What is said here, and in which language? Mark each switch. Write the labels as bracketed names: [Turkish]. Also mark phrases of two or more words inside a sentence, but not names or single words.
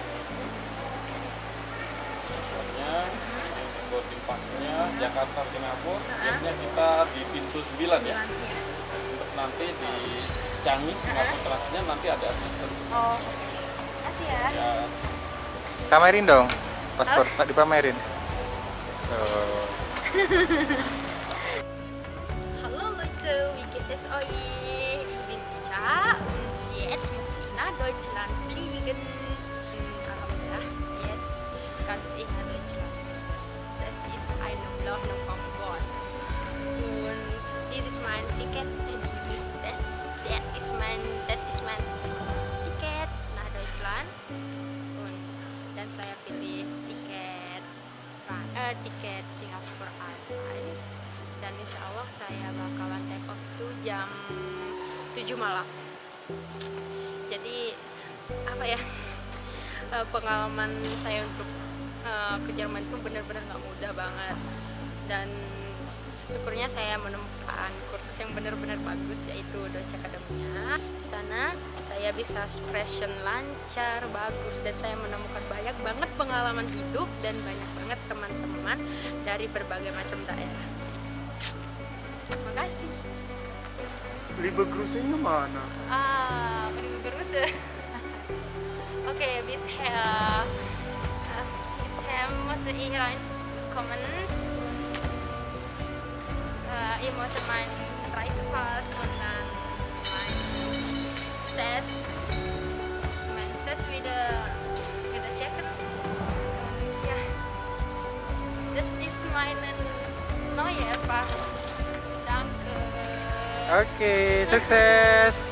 [Indonesian] Paspornya, ini untuk [English] boarding pass- [Indonesian] nya, Jakarta Singapura. Akhirnya kita di pintu 9 ya. Untuk nanti di Changi Singapura transitnya nanti ada asisten. Oh, makasih ya. Ya, Pamerin dong paspor, Pak, dipamerin. [German] Hallo Leute, wie geht es euch? Ich bin Ica und jetzt möchte ich nach Deutschland fliegen. Alhamdulillah, jetzt kann ich nach Deutschland. Das ist eine Landung vom Bord. Und dies ist mein Ticket. Das ist mein Ticket nach Deutschland. [Indonesian] Dan saya pilih tiket Singapore Airlines, dan [Arabic] إن شاء الله [Indonesian] saya bakalan [English] take off [Indonesian] tuh jam 7 malam. Jadi apa ya, pengalaman saya untuk ke Jerman itu benar-benar nggak mudah banget, dan syukurnya saya menemukan kursus yang benar-benar bagus, yaitu Deutsche Academia. Di sana saya bisa expression lancar, bagus, dan saya menemukan banyak banget pengalaman hidup dan banyak banget teman-teman dari berbagai macam daerah. Terima kasih. [German] Liebe Grüße- [Indonesian] nya mana? [German] Liebe Grüße. Okay, bisher möchte ich reinkommen. Ich möchte meinen Reisepass und dann meinen Test wieder checken. Und ja, das ist meine neue Erfahrung. Danke. [Indonesian] Oke, sukses.